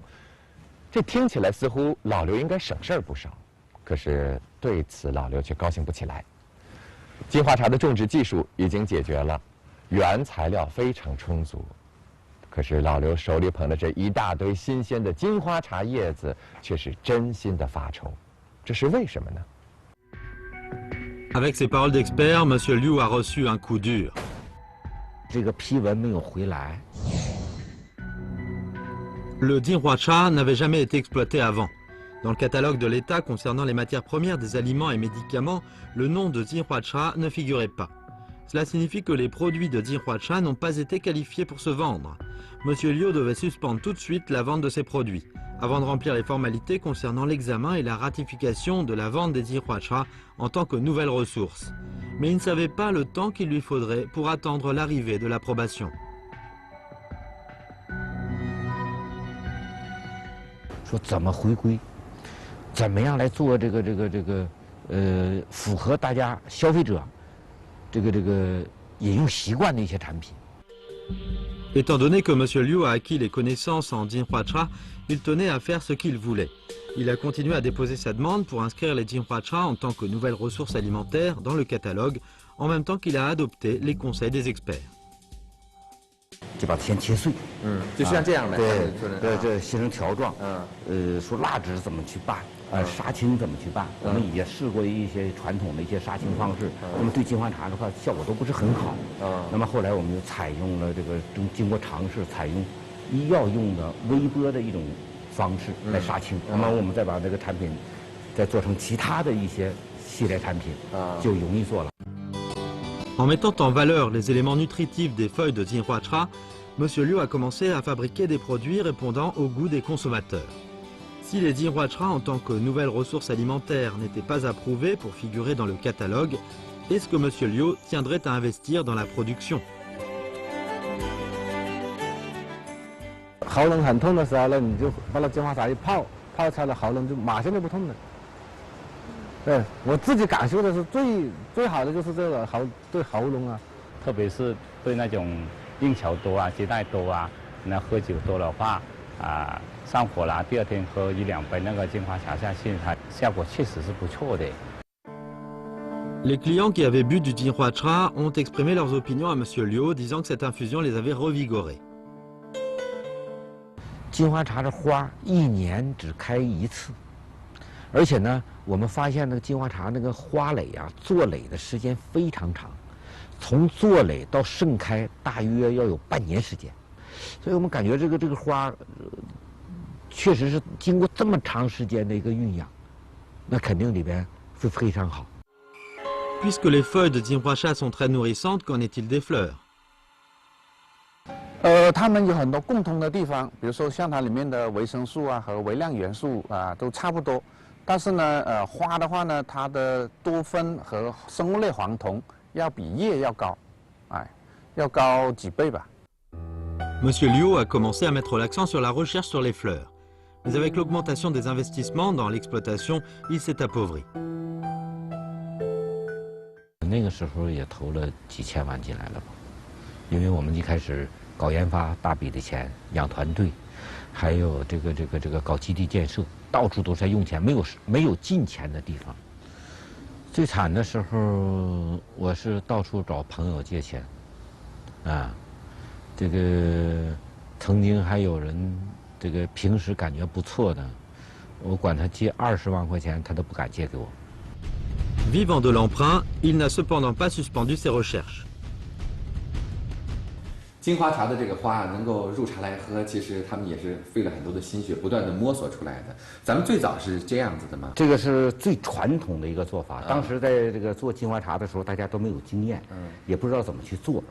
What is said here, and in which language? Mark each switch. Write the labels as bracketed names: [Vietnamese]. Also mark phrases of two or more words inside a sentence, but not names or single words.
[Chinese] 这听起来似乎老刘应该省事儿不少，可是对此老刘却高兴不起来。金花茶的种植技术已经解决了，原材料非常充足，可是老刘手里捧的这一大堆新鲜的金花茶叶子，却是真心的发愁。这是为什么呢？ [French] Avec ces paroles d'expert, M. Liu a reçu un coup dur. [Chinese] 这个批文没有回来。 [French] Le Jinhuatra n'avait jamais été exploité avant. Dans le catalogue de l'État concernant les matières premières des aliments et médicaments, le nom de Jinhua ne figurait pas. Cela signifie que les produits de Jinhua n'ont pas été qualifiés pour se vendre. Monsieur Liu devait suspendre tout de suite la vente de ces produits, avant de remplir les formalités concernant l'examen et la ratification de la vente des Jinhua en tant que nouvelle ressource. Mais il ne savait pas le temps qu'il lui faudrait pour attendre l'arrivée de l'approbation. [Chinese] 说怎么回归，怎么样来做符合大家消费者饮用习惯的一些产品。 [French] Étant donné que M. Liu a acquis les connaissances en Jinhua, il tenait à faire ce qu'il voulait. Il a continué à déposer sa demande pour inscrire les Jinhua en tant que nouvelle ressource alimentaire dans le catalogue, en même temps qu'il a adopté les conseils des experts. [Chinese] 就把天切碎，就像这样的，这切成条状，说蜡纸怎么去拌，杀青怎么去办，我们也试过一些传统的一些杀青方式，那么对金华茶的话效果都不是很好。那么后来我们就采用了经过尝试，采用医药用的微波的一种方式来杀青。那么我们再把这个产品再做成其他的一些系列产品，就容易做了。 [French] En mettant en valeur les éléments nutritifs des feuilles de Jinhua, M. Liu a commencé à fabriquer des produits répondant au goût des consommateurs. Si les Jinhua en tant que nouvelle ressource alimentaire n'étaient pas approuvés pour figurer dans le catalogue, est-ce que M. Liu tiendrait à investir dans la production? [Chinese] 喉咙很痛的时候呢，你就把那金华茶一泡，泡出来了喉咙就马上就不痛了。对我自己感受的是最好的就是这个对喉咙啊，特别是对那种应酬多啊、接待多啊，那喝酒多的话上火了，第二天喝1、2杯那个金华茶下去，它效果确实是不错的。 [French] Les clients qui avaient bu du Jinhua ont exprimé leurs opinions à M. Liu, disant que cette infusion les avait revigorés. [Chinese] 金华茶的花1年只开1次，而且呢，我们发现那个金华茶那个花蕾啊，坐蕾的时间非常长，从坐蕾到盛开大约要有半年时间，所以我们感觉这个花，确实是经过这么长时间的一个酝酿，那肯定里边会非常好。 [French] Puisque les feuilles de Jinhua sont très nourrissantes, qu'en est-il des fleurs? [Chinese] 它们有很多共同的地方，比如说像它里面的维生素啊和微量元素都差不多，但是呢，花的话呢，它的多酚和生物类黄酮要比叶要高，要高几倍吧。 [French] M. Liu a commencé à mettre l'accent sur la recherche sur les fleurs. Mais avec l'augmentation des investissements dans l'exploitation, il s'est appauvri. [Chinese] 那个时候也投了几千万进来了吧，因为我们一开始搞研发大笔的钱，养团队，还有这个搞基地建设，到处都在用钱，没有进钱的地方。最惨的时候，我是到处找朋友借钱，这个曾经还有人这个平时感觉不错的，我管他借20万块钱，他都不敢借给我。 [French] Vivant de l'emprunt, il n'a cependant pas suspendu ses recherches. [Chinese] 金华茶的这个花能够入茶来喝，其实他们也是费了很多的心血，不断的摸索出来的。咱们最早是这样子的吗？这个是最传统的一个做法。当时在这个做金华茶的时候，大家都没有经验，也不知道怎么去做。